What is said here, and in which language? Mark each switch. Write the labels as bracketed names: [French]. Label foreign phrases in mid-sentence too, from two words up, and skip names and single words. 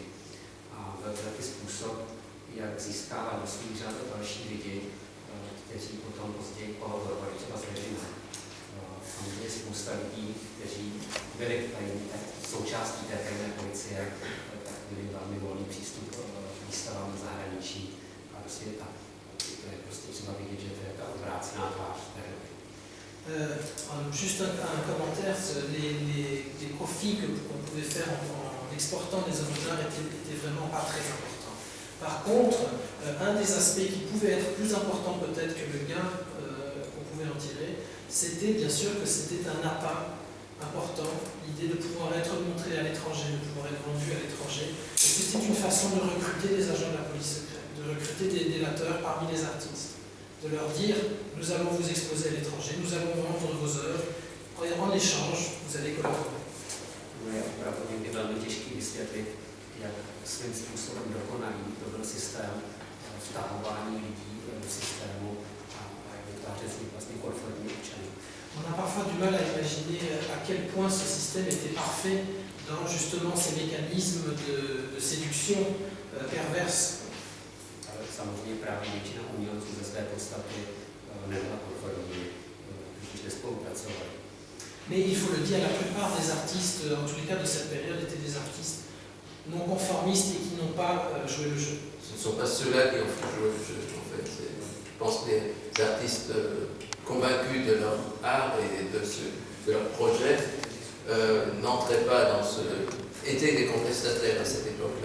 [Czech] A byl to taky způsob, jak získávat do svých řad další lidi, kteří potom později kolaborovali třeba s režimem. Samozřejmě spousta lidí, kteří byli součástí té tajné policie, tak měli velmi volný přístup k výstavám v zahraničí a do světa. To je prostě třeba vidět, že to je ta obrácená tvář té doby. [French] Juste un commentaire, les profits qu'on pouvait faire en exportant des œuvres d'art étaient vraiment pas très importants. Par contre, un des aspects qui pouvait être plus important peut-être que le gain qu'on pouvait en tirer, c'était bien sûr que c'était un appât important, l'idée de pouvoir être montré à l'étranger, de pouvoir être vendu à l'étranger. Et c'était une façon de recruter des agents de la police secrète, de recruter des délateurs parmi les artistes, de leur dire nous allons vous exposer à l'étranger, nous allons vendre vos œuvres, en échange, vous allez collaborer. [Czech] Je opravdu někdy velmi těžký vysvětlit, jak svým způsobem dokonalý to byl systém vtahování lidí do systému a vytvářet z nich vlastně konformní občany. [French] On a parfois du mal à imaginer à quel point ce système était parfait dans justement ces mécanismes de séduction perverse. [Czech] Samozřejmě právě většina umělců ze své podstaty nebyla konformní, když nespolupracovali. [French] Mais il faut le dire, la plupart des artistes, en tous les cas de cette période, étaient des artistes non conformistes et qui n'ont pas joué le jeu. Ce ne sont pas ceux-là qui ont fait jouer le jeu, en fait. Je pense que les artistes convaincus de leur art et de leur projet n'entraient pas dans étaient des contestataires à cette époque-là.